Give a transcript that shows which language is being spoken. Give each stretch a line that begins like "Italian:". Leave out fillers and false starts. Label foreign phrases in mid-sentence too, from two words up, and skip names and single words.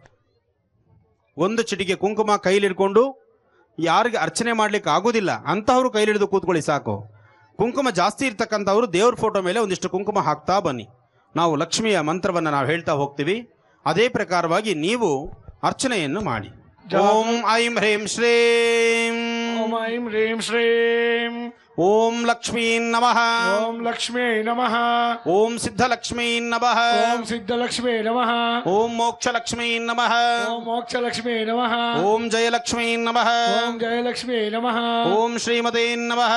Kannada: ಒಂದು ಚಿಟಿಕೆ ಕುಂಕುಮ ಕೈಲಿಡ್ಕೊಂಡು ಯಾರಿಗೆ ಅರ್ಚನೆ ಮಾಡಲಿಕ್ಕೆ ಆಗೋದಿಲ್ಲ ಅಂಥವ್ರು ಕೈಲಿಡಿದು ಕೂತ್ಕೊಳ್ಳಿ ಸಾಕು. ಕುಂಕುಮ ಜಾಸ್ತಿ ಇರ್ತಕ್ಕಂಥವ್ರು ದೇವ್ರ ಫೋಟೋ ಮೇಲೆ ಒಂದಿಷ್ಟು ಕುಂಕುಮ ಹಾಕ್ತಾ ಬನ್ನಿ. ನಾವು ಲಕ್ಷ್ಮಿಯ ಮಂತ್ರವನ್ನು ನಾವು ಹೇಳ್ತಾ ಹೋಗ್ತೀವಿ. ಅದೇ ಪ್ರಕಾರವಾಗಿ ನೀವು ಅರ್ಚನೆಯನ್ನು ಮಾಡಿ.
Sanskrit: ಓಂ ಐಂ ಹ್ರೀಂ ಶ್ರೀಂ, ಓಂ ಐಂ ಹ್ರೀಂ ಶ್ರೀಂ, ಓಂ ಲಕ್ಷ್ಮೀ ನಮಃ, ಓಂ ಲಕ್ಷ್ಮೀ ನಮಃ, ಓಂ ಸಿದ್ಧಲಕ್ಷ್ಮೀ ನಮಃ, ಓಂ ಸಿದ್ಧಲಕ್ಷ್ಮೀ ನಮಃ, ಓಂ ಮೋಕ್ಷಲಕ್ಷ್ಮೀ ನಮಃ, ಓಂ ಮೋಕ್ಷಲಕ್ಷ್ಮೀ ನಮಃ, ಓಂ ಜಯಲಕ್ಷ್ಮೀ ನಮಃ, ಓಂ ಜಯಲಕ್ಷ್ಮೀ ನಮಃ, ಓಂ ಶ್ರೀಮತೇ ನಮಃ,